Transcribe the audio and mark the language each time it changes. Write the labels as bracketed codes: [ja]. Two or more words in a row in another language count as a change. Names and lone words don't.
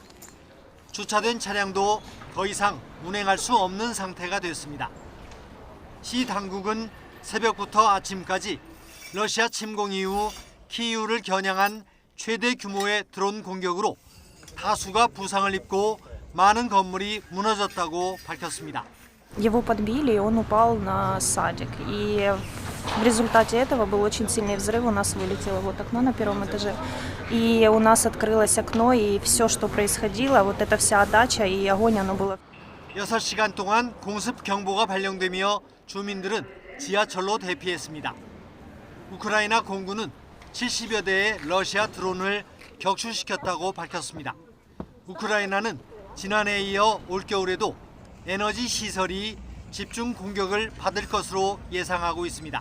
[ko] 주차된 차량도 더 이상 운행할 수 없는 상태가 됐습니다. 시 당국은 새벽부터 아침까지 러시아 침공 이후 키이우를 겨냥한 최대 규모의 드론 공격으로 다수가 부상을 입고 많은 건물이 무너졌다고 밝혔습니다. [ru] Его подбили, и он упал на садик. И в результате этого был очень сильный взрыв. У нас вылетело вот окно на первом этаже. И у нас открылось окно, и все, что происходило, вот эта вся отдача и огонь, оно было. [ko] 6시간 동안 공습 경보가 발령되며 주민들은 지하철로 대피했습니다. 우크라이나 공군은 70여 대의 러시아 드론을 격추시켰다고 밝혔습니다. 우크라이나는 지난해에 이어 올겨울에도 에너지 시설이 집중 공격을 받을 것으로 예상하고 있습니다.